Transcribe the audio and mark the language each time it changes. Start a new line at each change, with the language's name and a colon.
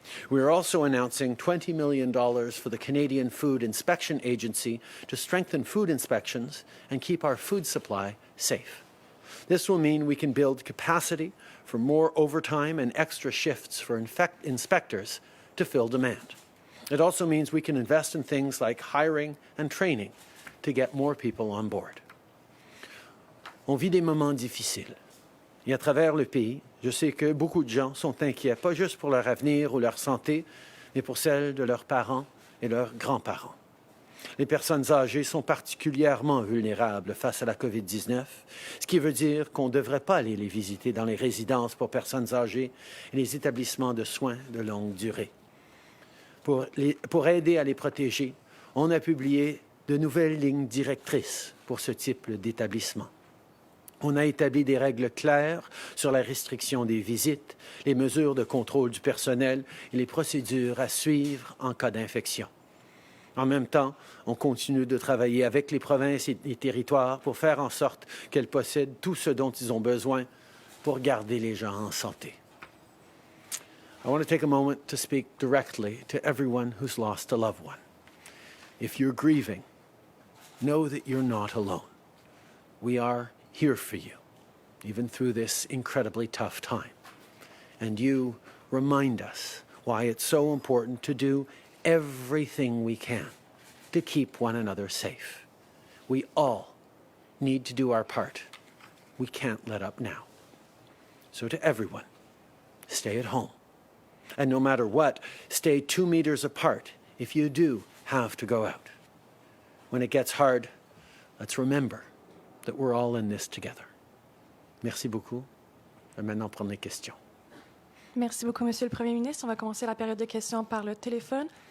English: We are also announcing $20 million for the Canadian Food Inspection Agency to strengthen food inspections and keep our food supply safe. This will mean we can build capacity for more overtime and extra shifts for inspectors to fill demand. It also means we can invest in things like hiring and training to get more people on board.
French: On vit des moments difficiles. Et à travers le pays, je sais que beaucoup de gens sont inquiets, pas juste pour leur avenir ou leur santé, mais pour celle de leurs parents et leurs grands-parents. Les personnes âgées sont particulièrement vulnérables face à la COVID-19, ce qui veut dire qu'on ne devrait pas aller les visiter dans les résidences pour personnes âgées et les établissements de soins de longue durée. Pour aider à les protéger, on a publié de nouvelles lignes directrices pour ce type d'établissement. On a établi des règles claires sur la restriction des visites, les mesures de contrôle du personnel et les procédures à suivre en cas d'infection. En même temps, on continue de travailler avec les provinces et les territoires pour faire en sorte qu'elles possèdent tout ce dont ils ont besoin pour garder les gens en santé.
English: I want to take a moment to speak directly to everyone who's lost a loved one. If you're grieving, know that you're not alone. We are here for you, even through this incredibly tough time. And you remind us why it's so important to do everything we can to keep one another safe. We all need to do our part. We can't let up now. So to everyone, stay at home. And no matter what, stay 2 meters apart if you do have to go out. When it gets hard, let's remember that we're all in this together.
French: Merci beaucoup. Et maintenant, prendre les questions. Merci beaucoup, Monsieur le Premier ministre. On va commencer la période de questions par le téléphone.